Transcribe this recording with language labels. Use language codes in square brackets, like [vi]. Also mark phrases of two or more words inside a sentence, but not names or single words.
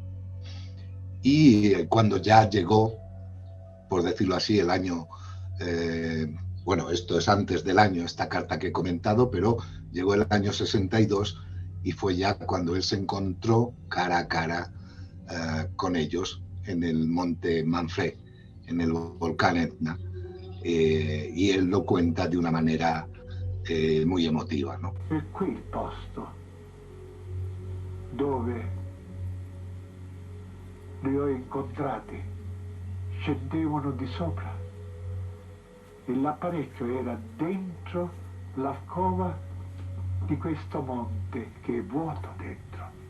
[es] Y cuando ya llegó, por decirlo así, el año, bueno, esto es antes del año, esta carta que he comentado, pero llegó el año 62 y fue ya cuando él se encontró cara a cara con ellos en el monte Manfred, en el volcán Etna, y él lo cuenta de una manera muy emotiva, ¿no? [it] È qui il posto dove li ho incontrati, scendevano di sopra e l'apparecchio era dentro l'alcova di questo monte che è vuoto dentro.